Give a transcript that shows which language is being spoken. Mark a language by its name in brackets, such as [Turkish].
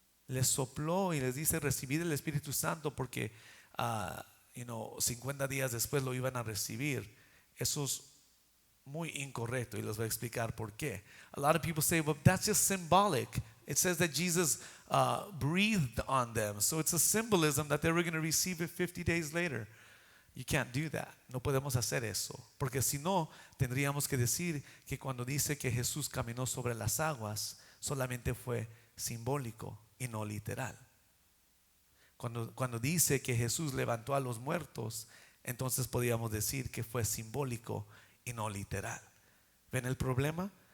[Spanish] Les sopló y les dice: recibid el Espíritu Santo, porque 50 días después lo iban a recibir. Eso es muy incorrecto y les voy a explicar por qué. [English] A lot of people say, well, that's just symbolic. It says that Jesus breathed on them, so it's a symbolism that they were going to receive it 50 days later. You can't do that. [Spanish] No podemos hacer eso, porque si no, tendríamos que decir que cuando dice que Jesús caminó sobre las aguas, solamente fue simbólico y no literal. Cuando dice que Jesús levantó a los muertos, entonces podríamos decir que fue simbólico y no literal. ¿Ven el problema?